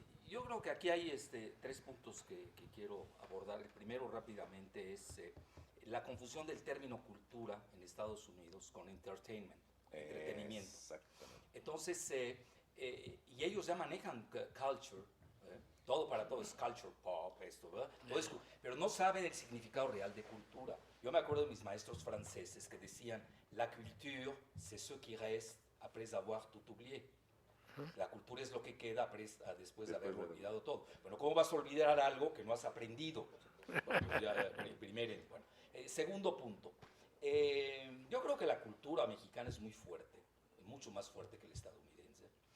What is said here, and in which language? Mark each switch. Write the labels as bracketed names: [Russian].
[Spanish] Yo creo que aquí hay 3 puntos que quiero abordar. El primero rápidamente es la confusión del término cultura en Estados Unidos con entertainment, entretenimiento. Exactamente. Entonces, y ellos ya manejan culture, todo para todo es culture pop, esto, ¿verdad? Todo es, pero no saben el significado real de cultura. Yo me acuerdo de mis maestros franceses que decían, [French] la culture, c'est ce qui reste après avoir tout oublié. [Spanish] La cultura es lo que queda después de haber olvidado todo. Bueno, ¿cómo vas a olvidar algo que no has aprendido? Bueno, segundo punto. Yo creo que la cultura mexicana es muy fuerte, mucho más fuerte que el estadounidense.